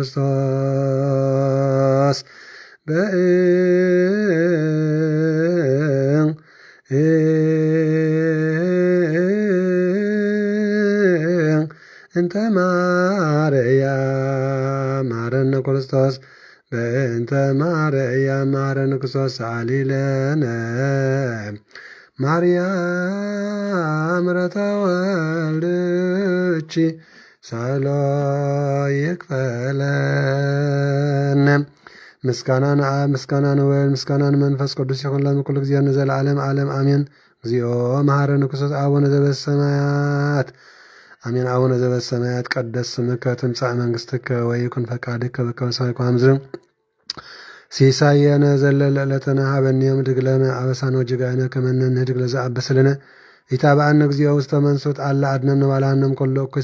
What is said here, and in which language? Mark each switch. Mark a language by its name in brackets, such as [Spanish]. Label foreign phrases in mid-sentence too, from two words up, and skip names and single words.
[Geez] ክርስቶስ እንተ ማርያም መሐረነ ክርስቶስ በእንተ ማርያም መሐረነ ክርስቶስ ሰአሊ ለነ ማርያም ረታ ወልድቺ ሳሎ ይክፈለነ። [Tigrinya] ምስጋናን አብ ምስጋናን ወልድ ምስጋናን መንፈስ ቅዱስ ይሁን ለኩሉ ጊዜ ዘለዓለም ዓለም አሜን። [Geez] እግዚኦ መሐረነ ክርስቶስ አቡነ ዘበሰማያት አሜን። አቡነ ዘበሰማያት ቀደስ ስምከ ትምጻእ መንግሥትከ ወይኩን ፈቃድከ በከመ በሰማይ ከማሁ በምድር ሲሳየነ ዘለለ ዕለትነ ሀበነ ዮም ህድግ ለነ አበሳነ ወጌጋየነ ከመ ንህድግ ለዘአበሰ ለነ ኢታብአነ እግዚኦ ውስተ መንሱት አላ አድኅነነ ባልሐነም ኩሎ እኩይ